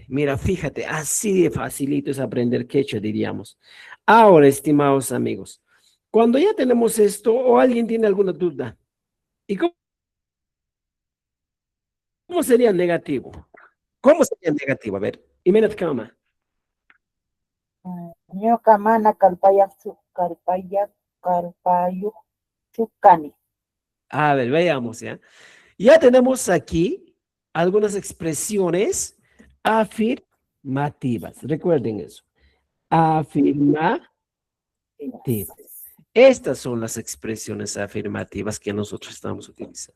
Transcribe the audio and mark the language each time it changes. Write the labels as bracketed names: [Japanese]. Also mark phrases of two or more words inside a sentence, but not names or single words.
[Spanish] Mira, fíjate, así de facilito es aprender quechua, diríamos. Ahora, estimados amigos, cuando ya tenemos esto, o alguien tiene alguna duda, ¿y cómo sería negativo? ¿Cómo sería negativo? A ver, imagínate, cama. [Quechua] Ñuka mana kalpayuk chukani. [Spanish] A ver, veamos, ¿ya? Ya tenemos aquí algunas expresiones afirmativas. Recuerden eso. Afirmativas. Estas son las expresiones afirmativas que nosotros estamos utilizando.